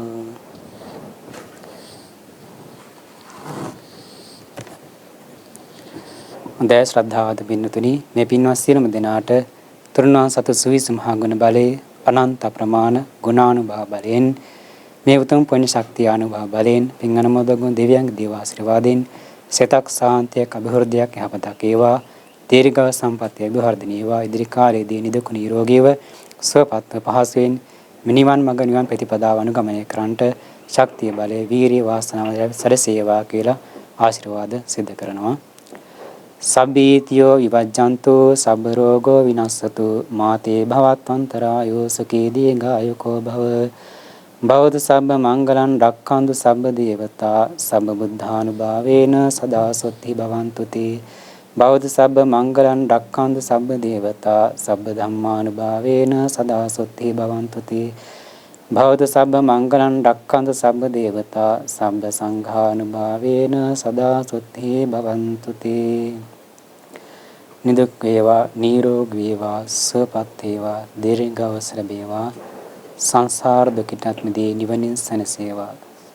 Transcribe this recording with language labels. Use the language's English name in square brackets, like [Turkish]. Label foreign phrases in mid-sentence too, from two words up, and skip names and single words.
[Sinhala] හොඳයි ශ්‍රද්ධාවන්ත පින්වතුනි, මේ පින්වත් සියලුම දෙනාට තුරුණන් සතු සුවිසු මහා ගුණ බලයේ අනන්ත ප්‍රමාණ ගුණානුභව බලයෙන් මේ උතුම් පුණ්‍ය ශක්තිය අනුභව බලයෙන් පින් අනුමෝදන් දෙවියන්ගේ දේව ආශිර්වාදයෙන් සිතක් සාන්තියක් අභිවෘද්ධියක් යහපතක් ඒවා දීර්ඝ සම්පන්නිය අභිවර්ධනීය ඒවා. ඉදිරි කාලයේදී නිදුක් නිරෝගීව සුවපත්ව පහසුවෙන් මිනිවන් මඟ නිවන් ප්‍රතිපදාව අනුගමනය කරන්නට ශක්තිය බලය වීරිය වාසනාව සැලසේවා කියලා ආශිර්වාද සිදු කරනවා. [Pali] සබ්බීතියෝ විවජ්ජන්තු සබ්බ රෝගෝ විනස්සතු මාතේ භවත්වන්තරායෝ සුඛී දීඝායුකෝ භව. භවතු සබ්බ මංගලං රක්ඛන්තු සබ්බ දේවතා සබ්බ බුද්ධානුභාවේන සදා සොත්ති භවන්තු තේ. භවතු සබ්බ මංගලං රක්ඛන්තු සබ්බ දේවතා සබ්බ ධම්මානුභාවේන සදා සොත්ති භවන්තු තේ. භවතු සබ්බ මංගලං රක්ඛන්තු සබ්බ දේවතා සබ්බ සංඝානුභාවේන සදා සොත්ති භවන්තු තේ. [Sinhala] නිදුක් වේවා නිරෝගී වේවා සුවපත් වේවා දීර්ඝායුෂ ලැබේවා. සංසාර දුකින් මිදී නිවනින් සැනසේවා.